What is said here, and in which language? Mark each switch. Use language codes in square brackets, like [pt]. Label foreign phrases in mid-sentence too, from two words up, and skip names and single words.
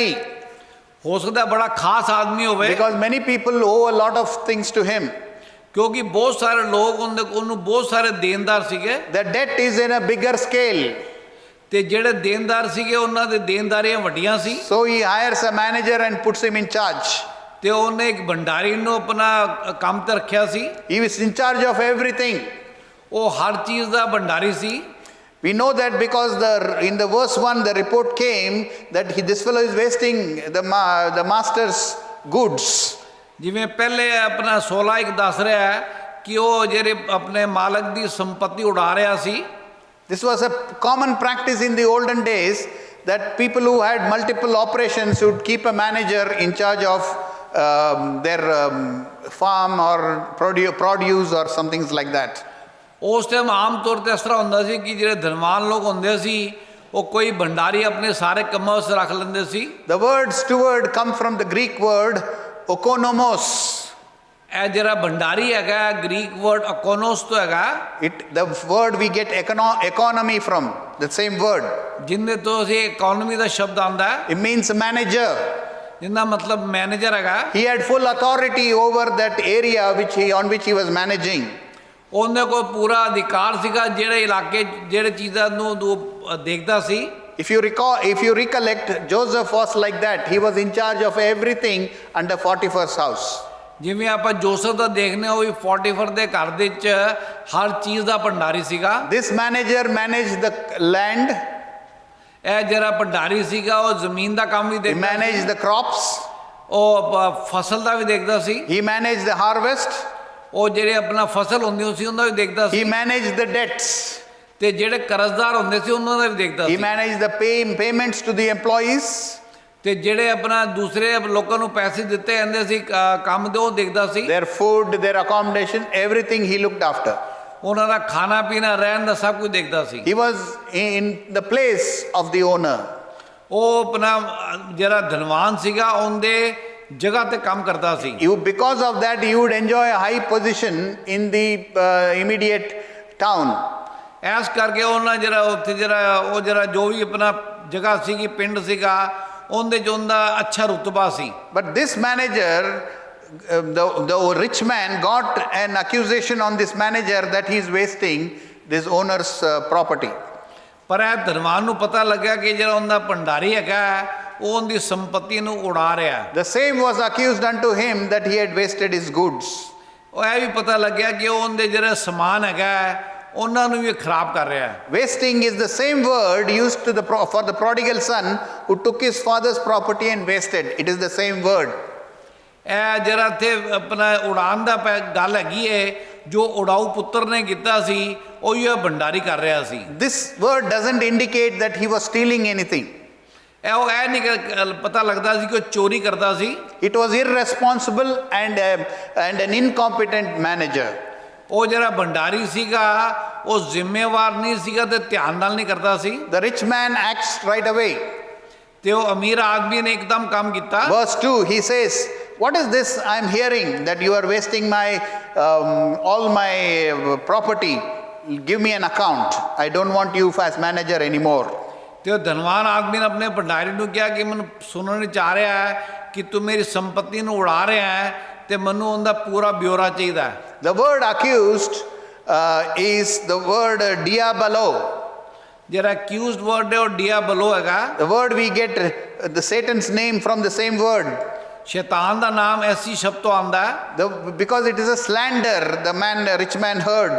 [pa] ਹੋ ਸਕਦਾ ਬੜਾ ਖਾਸ ਆਦਮੀ ਹੋਵੇ [en] Because many people owe a lot of things to him. [pa] ਕਿਉਂਕਿ ਬਹੁਤ ਸਾਰੇ ਲੋਕ ਉਹਨੂੰ ਬਹੁਤ ਸਾਰੇ ਦੇਣਦਾਰ ਸੀਗੇ। [en] The debt is in a bigger scale. [pa] ਤੇ ਜਿਹੜੇ ਦੇਣਦਾਰ ਸੀਗੇ ਉਹਨਾਂ ਦੇ ਦੇਣਦਾਰੀਆਂ ਵੱਡੀਆਂ ਸੀ। [en] So he hires a manager and puts him in charge. [pa] ਤੇ ਉਹਨੇ ਇੱਕ ਭੰਡਾਰੀ ਨੂੰ ਆਪਣਾ ਕੰਮ ਤੇ ਰੱਖਿਆ ਸੀ। [en] He was in charge of everything. [pa] ਉਹ ਹਰ ਚੀਜ਼ ਦਾ ਭੰਡਾਰੀ ਸੀ। [en] We know that because in the verse 1 the report came that this fellow is wasting the master's goods. [pa] ਜਿਵੇਂ ਪਹਿਲੇ ਆਪਣਾ 16 ਦੱਸ ਰਿਹਾ ਹੈ ਕਿ ਉਹ ਜਿਹੜੇ ਆਪਣੇ ਮਾਲਕ ਦੀ ਸੰਪਤੀ ਉਡਾ ਰਿਹਾ ਸੀ। [en] This was a common practice in the olden days that people who had multiple operations would keep a manager in charge of their farm or produce or some things like that. [pa] ਉਸ ਟਾਈਮ ਆਮ ਤੌਰ ਤੇ ਇਸ ਤਰ੍ਹਾਂ ਹੁੰਦਾ ਸੀ ਕਿ ਜਿਹੜੇ ਧਨਵਾਨ ਲੋਕ ਹੁੰਦੇ ਸੀ ਉਹ ਕੋਈ ਭੰਡਾਰੀ ਆਪਣੇ ਸਾਰੇ ਕੰਮਾਂ ਵਿੱਚ ਰੱਖ ਲੈਂਦੇ ਸੀ। [en] The word steward come from the Greek word okonomos. [pa] ਇਹ ਜਿਹੜਾ ਭੰਡਾਰੀ ਹੈਗਾ [en] Greek word [pa] ਅਕੋਨੋਸ ਤੋਂ ਹੈਗਾ। [en] The word we get economy from, the same word. [pa] ਜਿੰਨੇ ਤੋਂ ਅਸੀਂ ਇਕਨੋਮੀ ਦਾ ਸ਼ਬਦ ਆਉਂਦਾ ਹੈ, [en] It means a manager. [pa] ਜਿੰਦਾ ਮਤਲਬ ਮੈਨੇਜਰ ਹੈਗਾ। [en] He had full authority over that area on which he was managing. [pa] ਉਹਨੇ ਕੋਲ ਪੂਰਾ ਅਧਿਕਾਰ ਸੀਗਾ ਜਿਹੜੇ ਇਲਾਕੇ ਜਿਹੜੇ ਚੀਜ਼ਾਂ ਨੂੰ ਦੇਖਦਾ ਸੀ। [en] If you recollect, Joseph was like that. He was in charge of everything under Potiphar's house. [pa] ਜਿਵੇਂ ਆਪਾਂ ਜੋਸਫ ਦਾ ਦੇਖਨੇ ਉਹ ਵੀ ਪੋਟੀਫਰ ਦੇ ਘਰ ਦੇ ਵਿੱਚ ਹਰ ਚੀਜ਼ ਦਾ ਭੰਡਾਰੀ ਸੀਗਾ। [en] This manager managed the land. [pa] ਇਹ ਜਿਹੜਾ ਭੰਡਾਰੀ ਸੀਗਾ ਉਹ ਜ਼ਮੀਨ ਦਾ ਕੰਮ ਵੀ [en] He [pa] ਦੇਖਦਾ [en] managed [pa] ਸੀ, [en] the crops. [pa] ਉਹ ਫਸਲ ਦਾ ਵੀ ਦੇਖਦਾ ਸੀ, [en] He managed the harvest. [pa] ਉਹ ਜਿਹੜੇ ਆਪਣਾ ਫਸਲ ਹੁੰਦੀ ਸੀ ਉਹਨਾਂ ਦਾ ਵੀ ਦੇਖਦਾ [en] He [pa] ਸੀ, [en] managed the debts. [pa] ਤੇ ਜਿਹੜੇ ਕਰਜ਼ਦਾਰ ਹੁੰਦੇ ਸੀ ਉਹਨਾਂ ਦਾ ਵੀ ਦੇਖਦਾ [en] He [pa] ਸੀ, [en] managed the payments to the employees. [pa] ਤੇ ਜਿਹੜੇ ਆਪਣਾ ਦੂਸਰੇ ਲੋਕਾਂ ਨੂੰ ਪੈਸੇ ਦਿੱਤੇ ਜਾਂਦੇ ਸੀ ਕੰਮ ਦੇ ਉਹ ਦੇਖਦਾ ਸੀ। [en] Their food, their accommodation, everything he looked after. [pa] ਉਹਨਾਂ ਦਾ ਖਾਣਾ ਪੀਣਾ ਰਹਿਣ ਦਾ ਸਭ ਕੁਝ ਦੇਖਦਾ ਸੀ। [en] He was in the place of the owner. [pa] ਉਹ ਆਪਣਾ ਜਿਹੜਾ ਧਨਵਾਨ ਸੀਗਾ ਉਹਦੇ ਜਗ੍ਹਾ ਤੇ ਕੰਮ ਕਰਦਾ ਸੀ। [en] Because of that, you would enjoy a high position in the immediate town. [pa] ਐਸ ਕਰਕੇ ਉਹਨਾਂ ਜਿਹੜਾ ਉੱਥੇ ਜਿਹੜਾ ਜੋ ਵੀ ਆਪਣਾ ਜਗ੍ਹਾ ਸੀਗੀ ਪਿੰਡ ਸੀਗਾ ਉਹਦੇ 'ਚ ਉਹਦਾ ਅੱਛਾ ਰੁਤਬਾ ਸੀ। [en] But this manager, the rich man got an accusation on this manager that he is wasting this owner's property. [pa] ਪਰ ਇਹ ਧਨਵਾਨ ਨੂੰ ਪਤਾ ਲੱਗਿਆ ਕਿ ਜਿਹੜਾ ਉਹਦਾ ਭੰਡਾਰੀ ਹੈਗਾ ਉਹ ਉਹਦੀ ਸੰਪਤੀ ਨੂੰ ਉਡਾ ਰਿਹਾ। [en] The same was accused unto him that he had wasted his goods. [pa] ਉਹ ਇਹ ਵੀ ਪਤਾ ਲੱਗਿਆ ਕਿ ਉਹ ਉਹਦੇ ਜਿਹੜੇ ਸਮਾਨ ਹੈਗਾ ਉਹਨਾਂ ਨੂੰ ਵੀ ਖਰਾਬ ਕਰ ਰਿਹਾ। [en] Wasting is the same word used for the prodigal son who took his father's property and wasted. It is the same word. [pa] ਇਹ ਜਿਹੜਾ ਇੱਥੇ ਆਪਣਾ ਉਡਾਨ ਦਾ ਗੱਲ ਹੈਗੀ ਹੈ ਜੋ ਉਡਾਊ ਪੁੱਤਰ ਨੇ ਕੀਤਾ ਸੀ ਉਹੀ ਇਹ ਭੰਡਾਰੀ ਕਰ ਰਿਹਾ ਸੀ। [en] This word doesn't indicate that he was stealing anything. [pa] ਇਹ ਨਹੀਂ ਪਤਾ ਲੱਗਦਾ ਸੀ ਕਿ ਉਹ ਚੋਰੀ ਕਰਦਾ ਸੀ। [en] It was irresponsible and an incompetent manager. [pa] ਉਹ ਜਿਹੜਾ ਭੰਡਾਰੀ ਸੀਗਾ ਉਹ ਜ਼ਿੰਮੇਵਾਰ ਨਹੀਂ ਸੀਗਾ ਤੇ ਧਿਆਨ ਨਾਲ ਨਹੀਂ ਕਰਦਾ ਸੀ। [en] The rich man acts right away. [pa] ਤੇ ਉਹ ਅਮੀਰ ਆਦਮੀ ਨੇ ਇੱਕਦਮ ਕੰਮ ਕੀਤਾ। [en] Verse 2, he says, what is this I am hearing that you are wasting all my property? Give me an account. I don't want you as manager anymore. [pa] ਤੇ ਉਹ ਧਨਵਾਨ ਆਦਮੀ ਨੇ ਆਪਣੇ ਭੰਡਾਰੀ ਨੂੰ ਕਿਹਾ ਕਿ ਮੈਨੂੰ ਸੁਣਨ ਚ ਆ ਰਿਹਾ ਹੈ ਕਿ ਤੂੰ ਮੇਰੀ ਸੰਪਤੀ ਨੂੰ ਉਡਾ ਰਿਹਾ ਹੈ ਤੇ ਮੈਨੂੰ ਉਹਦਾ ਪੂਰਾ ਬਿਊਰਾ ਚਾਹੀਦਾ ਹੈ। [en] The word accused is the word diabolo. [pa] ਜਿਹੜਾ [en] accused word [pa] ਹੈ ਉਹ diabolo ਹੈਗਾ। [en] The word we get the Satan's name from the same word. [pa] ਸ਼ੈਤਾਨ ਦਾ ਨਾਮ ਐਸੀ ਸ਼ਬਦ ਤੋਂ ਆਉਂਦਾ ਹੈ [en] because it is a slander the rich man heard.